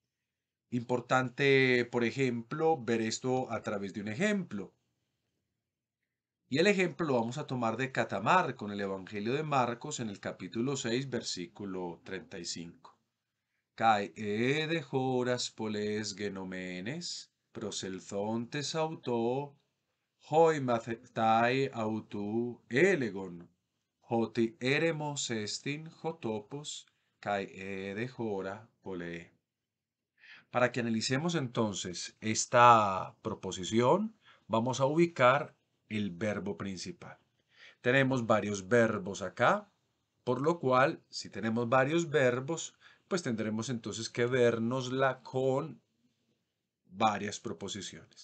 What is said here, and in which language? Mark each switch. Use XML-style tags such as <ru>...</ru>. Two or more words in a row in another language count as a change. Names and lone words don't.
<es>Importante, por ejemplo, ver esto a través de un ejemplo. Y el ejemplo lo vamos a tomar de Catamar con el Evangelio de Marcos en el capítulo 6, versículo 35.</es> <el>Καὶ ἤδη ὥρας πολλῆς γενομένης, προσελθόντες αὐτῷ, οἱ μαθηταὶ αὐτοῦ ἔλεγον, ὅτι ἔρημός ἐστιν ὁ τόπος, καὶ ἤδη ὥρα πολλή.</el> <es>Para que analicemos entonces esta proposición, vamos a ubicar el verbo principal. Tenemos varios verbos acá, por lo cual, si tenemos varios verbos, pues tendremos entonces que vernosla con varias proposiciones.</es>